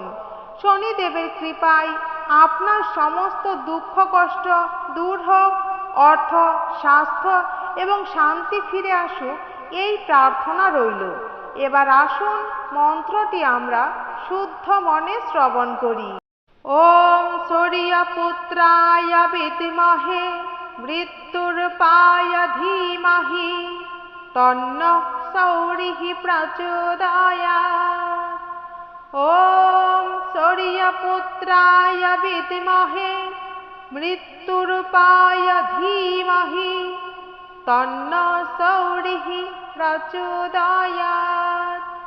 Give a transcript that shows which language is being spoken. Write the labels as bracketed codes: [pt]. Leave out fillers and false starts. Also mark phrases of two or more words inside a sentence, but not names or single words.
[bn] শনিদেবের কৃপায় আপনার সমস্ত দুঃখ কষ্ট দূর হোক, অর্থ, স্বাস্থ্য এবং শান্তি ফিরে আসুক, এই প্রার্থনা রইল। এবার আসুন মন্ত্রটি আমরা শুদ্ধ মনে শ্রবণ করি। [sa] ওম সূর্যপুত্রায় বিদ্মহে মৃত্যুর্পায় ধীমহি তন্নঃ সৌরিঃ প্রচোদয়াৎ। ওম সূর্যপুত্রায় বিদ্মহে মৃত্যুর্পায় ধীমহি তন্নঃ সৌরিঃ প্রচোদয়াৎ।